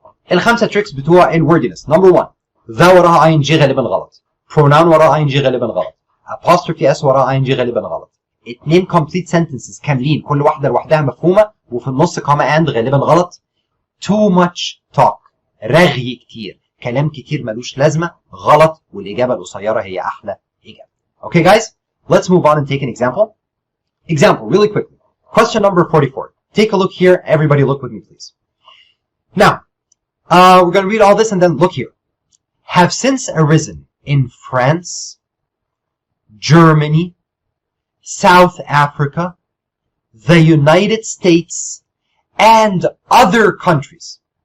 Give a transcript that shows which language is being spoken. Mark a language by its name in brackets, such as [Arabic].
[Arabic] الخمسة tricks بتوع الwordiness. [English] Number 1, [Arabic] ذا وراها ing غالبا غلط. Pronoun وراها ing غالبا غلط. Apostrophe S وراها ing غالبا غلط. 2 complete sentences كاملين كل واحدة لوحدها مفهومة وفي النص comma and غالبا غلط. [English] Too much talk. [Arabic] رغي كتير. كلام كتير ملوش لازمة. غلط والإجابة القصيرة هي أحلى إجابة. [English] Okay guys, let's move on and take an example. Example, really quickly. Question number 44. Take a look here. Everybody look with me, please. Now, we're going to read all this and then look here. Have since arisen in France, Germany, South Africa, the United States, and other countries.